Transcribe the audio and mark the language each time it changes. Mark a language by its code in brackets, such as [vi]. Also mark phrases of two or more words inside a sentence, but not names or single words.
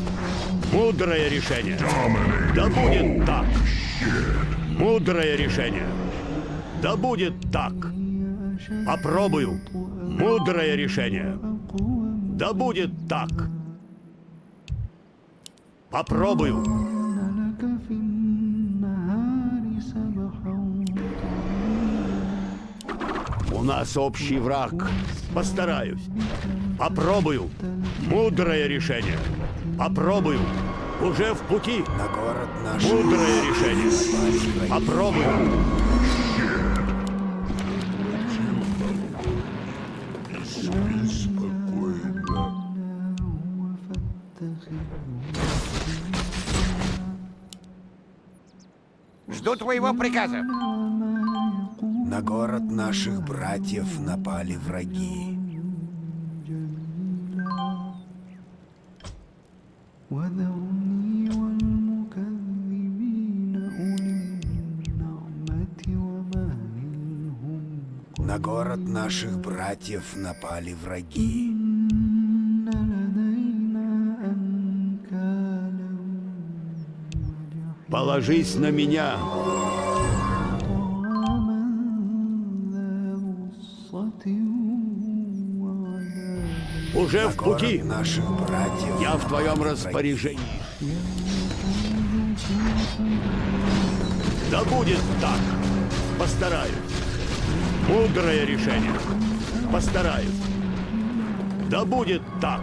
[ru] Мудрое решение. Да будет так. Мудрое решение. Да будет так. Попробую. Мудрое решение. Да будет так. Попробую. [ar] لك في النهار سبحا [ru] У нас общий враг. Постараюсь. Попробую. Мудрое решение. Попробую. Уже в пути. На город наш. Мудрое решение. Попробую. Жду твоего приказа. На город наших братьев напали враги. [ar] وذرني والمكذبين أولي النعمة ومهلهم [ru] На город наших братьев напали враги. [ar] إن لدينا أنكالا [ru] Положись на меня. [ar] طعاما ذا غصة وعذاب [ru] Уже На в пути. город наших братьев Я в твоем напали распоряжении. Да будет так. Постараюсь. Мудрое решение. Постараюсь. Да будет так.